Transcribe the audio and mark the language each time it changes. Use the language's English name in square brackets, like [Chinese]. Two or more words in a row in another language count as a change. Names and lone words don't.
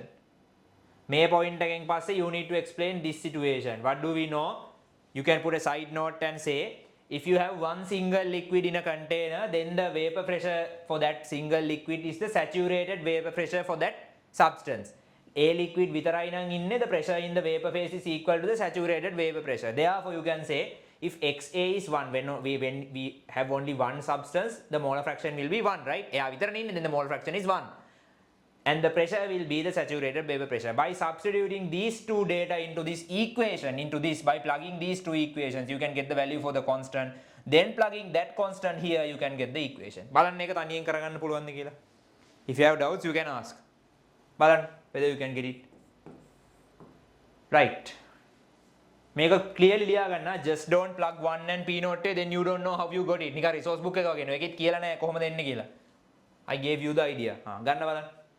[English] May point again passe, you need to explain this situation. What do we know? You can put a side note and say, if you have one single liquid in a container, then the vapor pressure for that single liquid is the saturated vapor pressure for that substance. A liquid [Sinhala] විතරයි නම් ඉන්නේ, [English] the pressure in the vapor phase is equal to the saturated vapor pressure. Therefore, you can say if XA is 1, when we have only one substance, the molar fraction will be 1, right? [Sinhala] එයා විතරනේ ඉන්නේ, [English] then the molar fraction is 1. And the pressure will be the saturated vapor pressure. By substituting these two data into this equation, by plugging these two equations, you can get the value for the constant. Then plugging that constant here, you can get the equation. [Sinhala] බලන්න එක තනියෙන් කරගන්න පුළුවන්ද කියලා. [English] If you have doubts, you can ask. බලන්න whether you can get it. Right. [Sinhala] මේක clearly ලියා ගන්න. [English] Just don't plug 1 and P naught, then you don't know how you got it. [Sinhala] නිකන් [English] resource book [Sinhala] එක වගේ නේ. ඒකෙත් කියලා නැහැ කොහොමද එන්නේ කියලා. [English] I gave you the idea. [Sinhala] ගන්න බලන්න.